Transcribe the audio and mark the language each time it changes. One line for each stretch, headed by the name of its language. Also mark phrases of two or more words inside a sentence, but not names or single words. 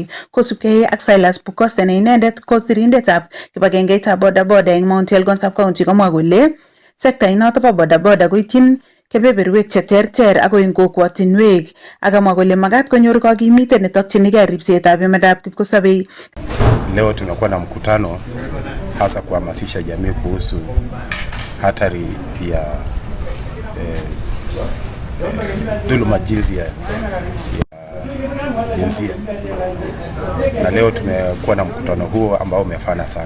Kalenjin: Kosubkei ak Silas Bukoste ne inendet ko sirindetab kibagengeitab bodaboda eng Mount Elgon sub-county komwa kole sekta inoto bo bodaboda koityin kebeberwek cheterter ako eng kokwotinwek, akamwa kole makat konyor kakimitet netokchinigei ripsetab emetab kipkosabei.
Swahili: Leo tunakuwa na mkutano hasa kuhamasisha jamii kuhusu hatari ya dhuluma jinsia na leo tumekuwa na mkutano huo ambao umefana sana.